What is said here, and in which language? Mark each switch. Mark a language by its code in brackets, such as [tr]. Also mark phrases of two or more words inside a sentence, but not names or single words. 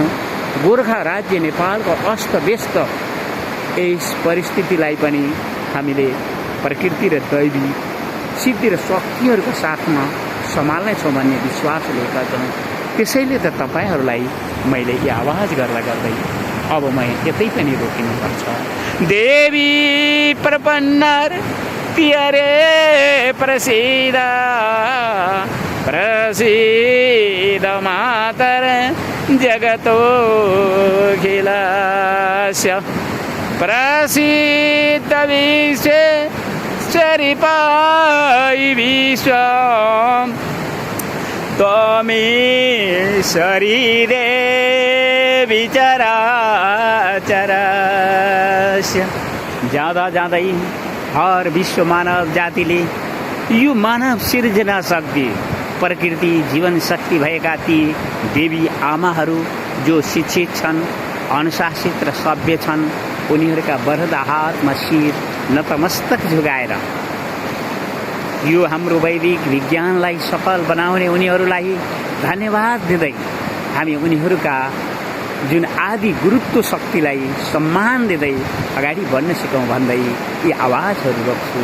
[ne] गोर्खा राज्य नेपालको अस्तव्यस्त यस परिस्थितिलाई पनि हामीले प्रकृति र दैवी सिद्धि र शक्तिहरूको साथमा सम्हाल्नेछौँ भन्ने विश्वास लिएका छौँ। त्यसैले त तपाईँहरूलाई मैले यो आवाज गर्दै अब म यतै पनि रोकिनुपर्छ। [sa] देवी प्रपन्नर तियरे प्रसिद्ध प्रसिद्ध मातर जगतोऽखिलस्य प्रसिद्ध विश्वेश्वरी विश्व त्वमीश्वरी देवी चराचरस्य। [ne] जाँदै हर विश्व मानव जातिले यो मानव सिर्जना शक्ति, प्रकृति जीवन शक्ति भएका ती देवी आमाहरू जो शिक्षित छन्, अनुशासित र सभ्य छन्, उनीहरूका वरदा हातमा शिर नतमस्तक झुकाएर यो हाम्रो वैदिक विज्ञानलाई सफल बनाउने उनीहरूलाई धन्यवाद दिँदै हामी उनीहरूका जुन आदि गुरुत्व शक्तिलाई सम्मान दिँदै अगाडि बढ्न सिकौँ भन्दै यी आवाजहरू रोक्छु।